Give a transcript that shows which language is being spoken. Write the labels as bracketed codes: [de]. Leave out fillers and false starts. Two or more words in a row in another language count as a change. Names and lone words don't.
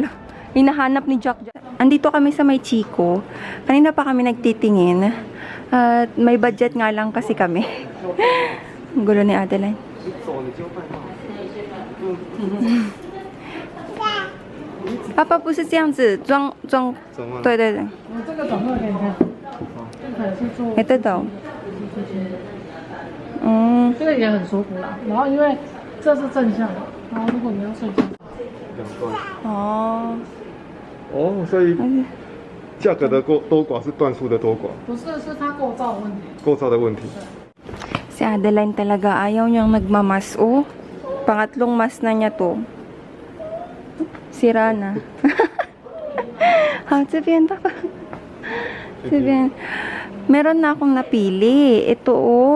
[tl] Hinahanap ni Jack. Andito kami sa may Chico. Kanina pa kami nagtitingin. At may budget nga lang kasi kami. Ang gulo ni Adeline. Papa [zh] 不是这样子装，对对对，这个转过来给你看，这可能是做，没得到。这个也很舒服啦。然后因为这是正向的， 然后如果你要睡觉， 2段。哦. 哦，所以价格的多寡是段数的多寡，不是，是它构造的问题。构造的问题。 [tl] Si Adeline talaga ayaw niyang nagmamas. Oh, pangatlong mas na niya to. Sira na. Ha, sabihin pa pa. Sabihin. Meron na akong napili. Ito oh.